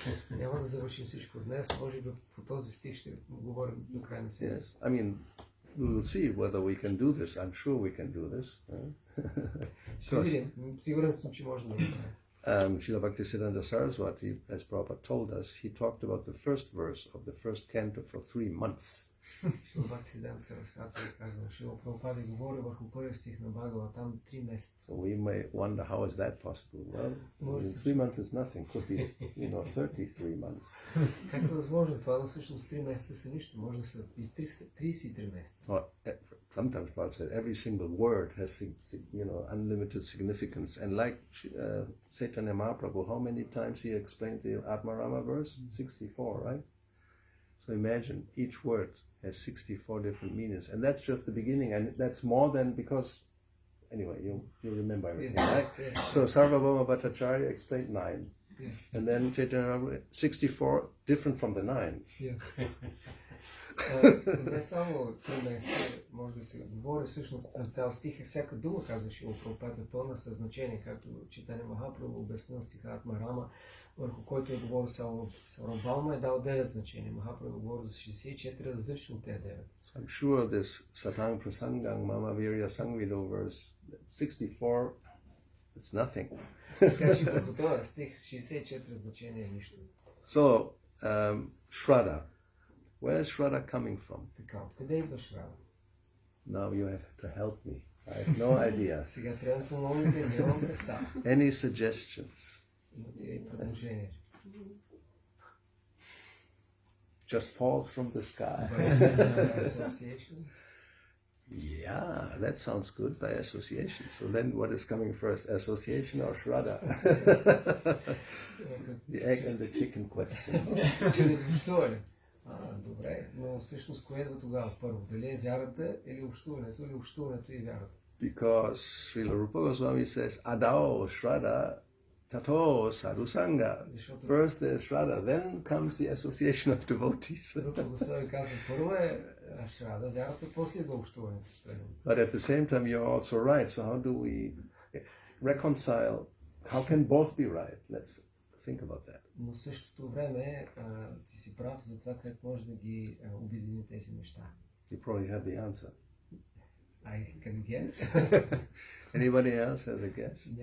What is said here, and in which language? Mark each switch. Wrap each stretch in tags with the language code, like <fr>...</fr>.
<bg>Няма да завършим всичко днес, може би по този стих ще говорим до края на седмицата.</bg> <en>Yes, I mean, we will see whether we can do this. I'm sure we can do this.</en> <bg>Ще видим, сигурен съм, че може да го направим.</bg> <en>Srila Bhaktisiddhanta Saraswati, as Prabhupada told us, he talked about the first verse of the first canto for 3 months.</en> <bg>Srila Bhaktisiddhanta Saraswati казва, Шрила Прабхупада говори върху първия стих на Бхагава там 3 месеца.</bg> <en>So we may wonder, how is that possible? Well, 3 months is nothing. Could be, 33 months.</en> <bg>Как е възможно? Това да всъщност 3 месеца са нищо. Може да са и 33 месеца.</bg> <en>Sometimes Prabhupada said every single word has, unlimited significance. And like Chaitanya Mahaprabhu, how many times he explained the Atmarama verse? 64, right? So imagine, each word has 64 different meanings. And that's just the beginning. And that's more than, because, anyway, you remember everything, right? Yeah. So Sarvabhauma Bhattacharya explained 9. Yeah. And then Chaitanya Mahaprabhu, 64, different from the 9. Yeah.</en> <bg>Не само 3 месеца може да се говори, всъщност за цял стих е всяка дума, казва Шрила Прабхупада, е пълна със значение, както Чайтаня Махапрабху обяснил стиха Атмарама, върху който е говорил Сарвабхаума, е дал 9 значения. Махапрабху говори за 64 различни от тези 9.</bg> <en>So I'm sure this Satang Prasangang Mama Virya Sangvido verse 64, it's nothing.</en> <bg>Така че върху този стих 64 значения е нищо.</bg> <en>So Shraddha. Where is Shraddha coming from?</en> <bg>Така, откъде идва Шрада?</bg> <en>Now you have to help me. I have no idea.</en> <bg>Сега трябва да помогнете, нямам представа.</bg> <en>Any suggestions?</en> <bg>Имате ли предложение?</bg> <en>Just falls from the sky. Association? Yeah, that sounds good, by association. So then what is coming first, association or Shraddha? The egg and the chicken question.</en> <bg>Защо ли? Добре, но всъщност кое идва тогава първо? Дали е вярата или общуването, или общуването и вярата?</bg> <en>Because Srila Rupa Goswami says,</en> <sa>Adao Shraddha Tato Sadhu Sangha.</sa> <en>First there's Shraddha, then comes the association of devotees.</en> <bg>Рупа Госвами казва, първо е Шрада, вярата, после идва общуването с преданните.</bg> <en>But at the same time you're also right, so how do we reconcile? How can both be right? Let's think about that.</en> <bg>Но в същото време ти си прав за това как може да ги обедини тези неща.</bg> <en>You probably have the answer. I can guess. Anybody else has a guess?</en>